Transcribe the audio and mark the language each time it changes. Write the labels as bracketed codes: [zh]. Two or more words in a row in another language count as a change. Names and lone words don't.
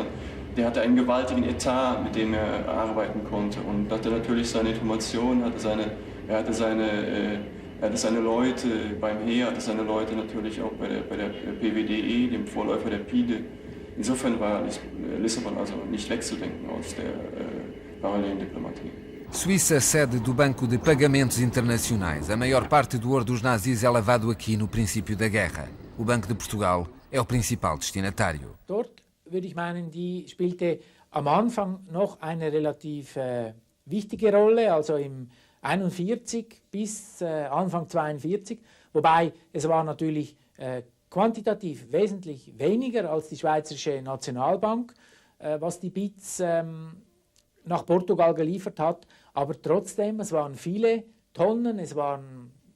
[de] Der hatte einen gewaltigen Etat, mit dem er arbeiten konnte und hatte natürlich seine Informationen, er hatte seine Leute beim Heer, hatte seine Leute natürlich auch bei der PWDE, dem Vorläufer der PIDE. Insofern war Lissabon also nicht wegzudenken aus der parallelen Diplomatie. [pt] Suíça, sede do Banco de Pagamentos Internacionais. A maior parte do ouro dos nazis é lavado aqui no princípio da guerra. O Banco de Portugal é o principal destinatário. [de] Dort, würde ich meinen, die spielte am Anfang noch eine relativ wichtige Rolle, also im 41 bis Anfang 42, wobei es war natürlich quantitativ wesentlich weniger als die Schweizerische Nationalbank, was die BITS nach Portugal geliefert hat, aber trotzdem, es waren viele Tonnen, es waren